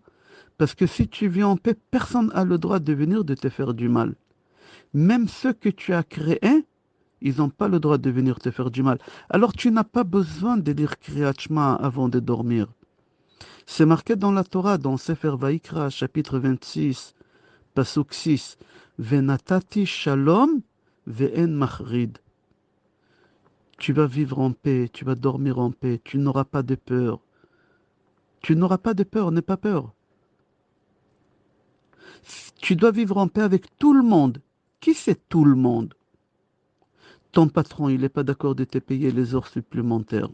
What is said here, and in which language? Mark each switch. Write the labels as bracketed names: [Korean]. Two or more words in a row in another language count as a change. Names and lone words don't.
[French] Parce que si tu vis en paix, personne n'a le droit de venir de te faire du mal. Même ceux que tu as créés, ils n'ont pas le droit de venir te faire du mal. Alors, tu n'as pas besoin de lire Kriyat Shema avant de dormir. C'est marqué dans la Torah, dans Sefer Vaikra, chapitre 26, Pasuk 6. [Hebrew] ונתתי שלום ואין מחריד. [French] Tu vas vivre en paix, tu vas dormir en paix, tu n'auras pas de peur. Tu n'auras pas de peur, n'aie pas peur. Tu dois vivre en paix avec tout le monde. Qui c'est tout le monde? Ton patron, il n'est pas d'accord de te payer les heures supplémentaires.